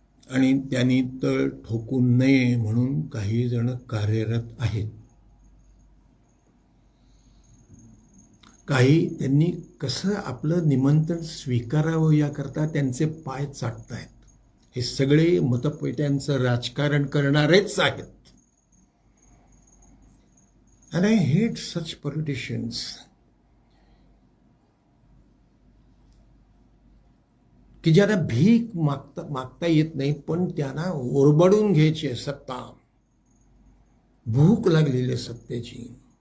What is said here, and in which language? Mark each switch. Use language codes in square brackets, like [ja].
[mr] आणि त्यांनी तळ ठोकू नये म्हणून काही जण कार्यरत आहेत. काही त्यांनी कसं आपलं निमंत्रण स्वीकारावं याकरता त्यांचे पाय चाटतायत. हे सगळे मतपेट्यांचं राजकारण करणारेच आहेत. [en] And I hate such politicians. [mr] की ज्यांना भीक मागता येत नाही, पण त्यांना ओरबडून घ्यायची आहे सत्ता, भूक लागलेली आहे सत्तेची.